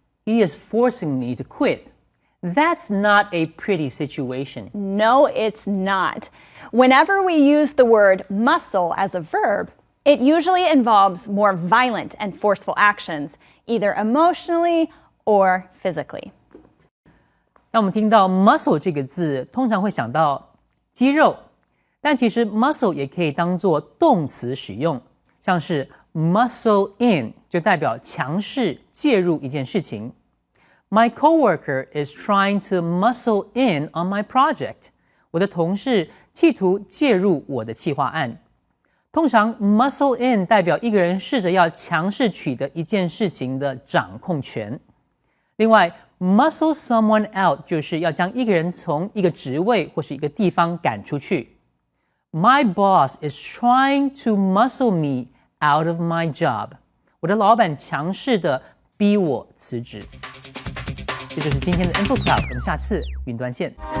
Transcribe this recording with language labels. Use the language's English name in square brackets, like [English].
[English] He is forcing me to quit. That's not a pretty situation. No, it's not. Whenever we use the word muscle as a verb, it usually involves more violent and forceful actions, either emotionally or physically. [Chinese] 那我们听到 muscle 这个字，通常会想到肌肉，但其实 muscle 也可以当作动词使用，像是 muscle in 就代表强势介入一件事情。 [English] My coworker is trying to muscle in on my project. [Chinese] 我的同事企图介入我的企划案。通常 muscle in 代表一个人试着要强势取得一件事情的掌控权。另外 muscle someone out 就是要将一个人从一个职位或是一个地方赶出去。 [English] My boss is trying to muscle me out of my job. [Chinese] 我的老板强势的逼我辞职。这就是今天的 InfoCloud， 我们下次云端见。